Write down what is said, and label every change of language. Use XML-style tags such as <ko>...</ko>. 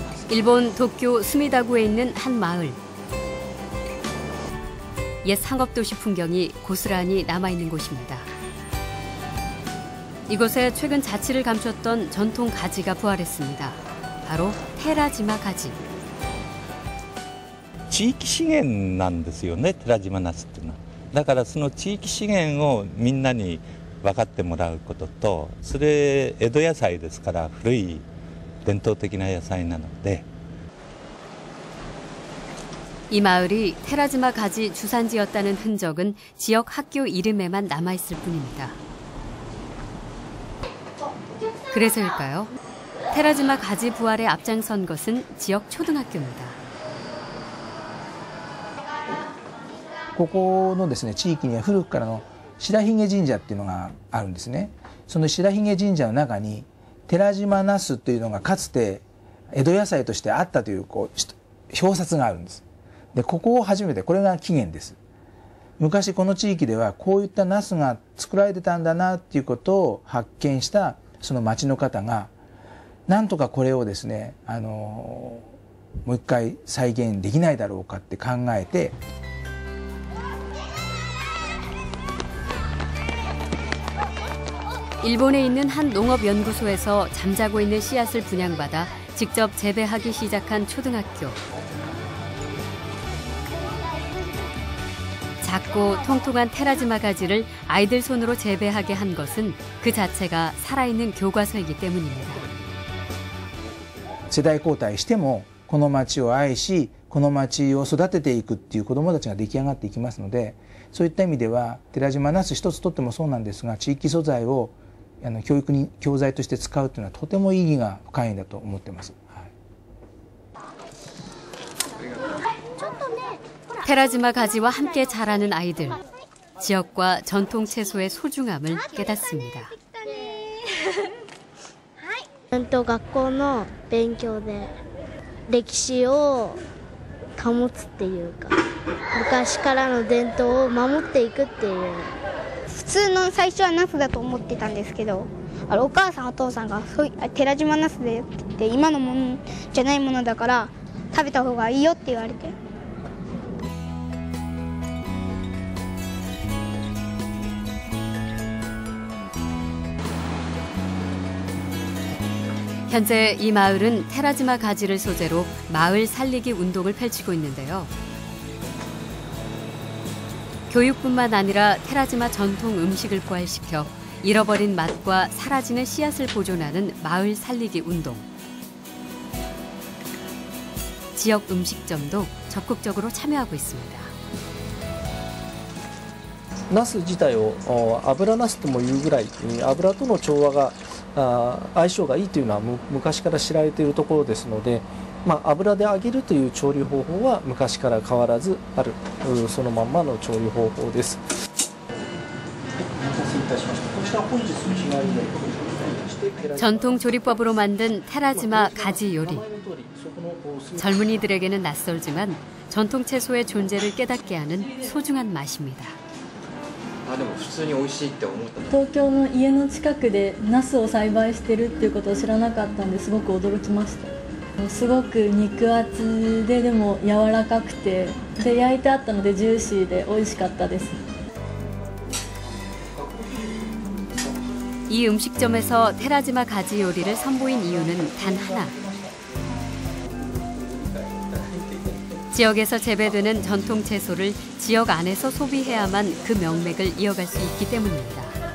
<ko>일본 도쿄 스미다구에 있는 한 마을. 옛 상업도시 풍경이 고스란히 남아있는 곳입니다. 이곳에 최근 자취를 감췄던 전통 가지가 부활했습니다. 바로 테라지마 가지.</ko> <ja>地域資源なんですよね、寺島ナスっていうのは。だからその地域資源をみんなに分かってもらうことと、それ江戸野菜ですから古い伝統的な野菜なので。</ja> <ko>이 마을이 테라지마 가지 주산지였다는 흔적은 지역 학교 이름에만 남아있을 뿐입니다. 그래서일까요? 테라지마 가지 부활에 앞장선 것은 지역 초등학교입니다.</ko> <ja>ここのですね、地域には古くからの白髭神社っていうのがあるんですね。その白髭神社の中に寺島ナスというのがかつて江戸野菜としてあったという表札があるんです。で、ここを初めて、これが起源です。昔この地域ではこういったナスが作られてたんだなっていうことを発見したその町の方が、なんとかこれをですね、もう一回再現できないだろうかって考えて、</ja> <ko>일본에 있는 한 농업연구소에서 잠자고 있는 씨앗을 분양받아 직접 재배하기 시작한 초등학교. 작고 통통한 테라지마 가지를 아이들 손으로 재배하게 한 것은 그 자체가 살아있는 교과서이기 때문입니다.</ko> <ja>世代交代してもこの町を愛し、この町を育てていくっていう子どもたちが出来上がっていきますので、そういった意味では寺島ナス一つとってもそうなんですが、地域素材を教育に教材として使うというのはとても意義が深いんだと思っています。</ja> <ko>테라지마 가지와 함께 자라는 아이들. 지역과 전통 채소의 소중함을 깨닫습니다.</ko> <ja>学校の勉強で歴史を保つっていうか、昔からの伝統を守っていくっていう。普通の最初はナスだと思ってたんですけど、お母さんお父さんが寺島ナスでって言って今のものじゃないものだから食べた方がいいよって言われて。</ja> <ko>현재 이 마을은 테라지마 가지를 소재로 마을 살리기 운동을 펼치고 있는데요. 교육뿐만 아니라 테라지마 전통 음식을 부활시켜 잃어버린 맛과 사라지는 씨앗을 보존하는 마을 살리기 운동. 지역 음식점도 적극적으로 참여하고 있습니다.</ko> <ja>ナス自体を油ナスともいうぐらい油との調和が相性がいいというのは昔から知られているところですので、油で揚げるという調理方法は昔から変わらずあるそのまんまの調理方法です。</ja> <ko>전통 조리법으로 만든 테라지마 가지 요리. 젊은이들에게는 낯설지만 전통 채소의 존재를 깨닫게 하는 소중한 맛입니다.</ko> <ja>でも普通に美味しいって思った。東京の家の近くでナスを栽培してるっていうことを知らなかったんですごく驚きました。すごく肉厚ででも柔らかくてで焼いてあったのでジューシーで美味しかったです。</ja> <ko>이 음식점에서 테라지마 가지 요리를 선보인 이유는 단 하나. 지역에서 재배되는 전통 채소를 지역 안에서 소비해야만 그 명맥을 이어갈 수 있기 때문입니다.</ko>